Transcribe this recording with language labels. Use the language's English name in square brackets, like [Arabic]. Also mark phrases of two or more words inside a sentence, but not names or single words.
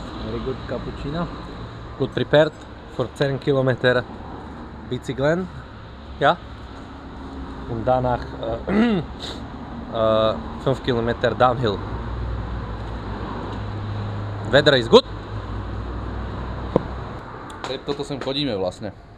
[English] Very good cappuccino. Good prepared for 10 km bicyklen. [German] Ja. Und danach 5 km downhill. [English] Weather is good. [Slovak] Toto sem chodíme vlastne.